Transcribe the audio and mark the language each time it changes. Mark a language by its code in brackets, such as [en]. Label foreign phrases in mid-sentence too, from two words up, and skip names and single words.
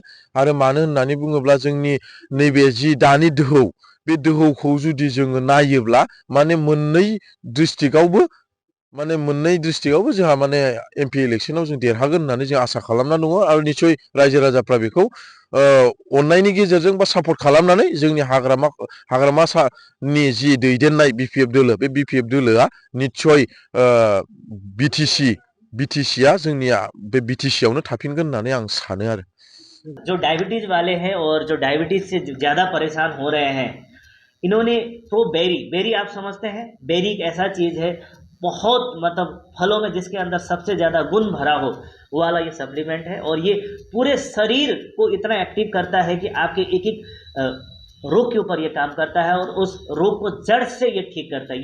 [brx] आरो मानो होननानै बुङोब्ला जोंनि नैबे जि दानि दोहौ बे दोहौखौ जुदि जोङो नायोब्ला माने मोननै डिस्ट्रिक्टआवबो माने मोननै डिस्ट्रिक्टआवबो जोंहा माने एमपि इलेक्सनाव जों देरहागोन होननानै जों आसा खालामना दङ आरो निस्सय रायजो राजाफ्रा बेखौ अननायनि गेजेरजों बा सापर्ट खालामनानै जोंनि हाग्रामानि जि दैदेननाय बिपिएफ दोलो बे बिपिएफ दोलोआ निस्सय बिटिसिया जोंनिया बे बिटिसियावनो थाफिनगोन होननानै आं सानो आरो। [hi] जो डायबिटीज वाले हैं और जो डायबिटीज से ज़्यादा परेशान हो रहे हैं, इन्होंने तो बेरी आप समझते हैं, बेरी एक ऐसा चीज़ है बहुत मतलब फलों में जिसके अंदर सबसे ज़्यादा गुण भरा हो वो वाला ये सप्लीमेंट है और ये पूरे शरीर को इतना एक्टिव करता है कि आपके एक एक रोग के ऊपर ये काम करता है और उस रोग को जड़ से ये ठीक करता है।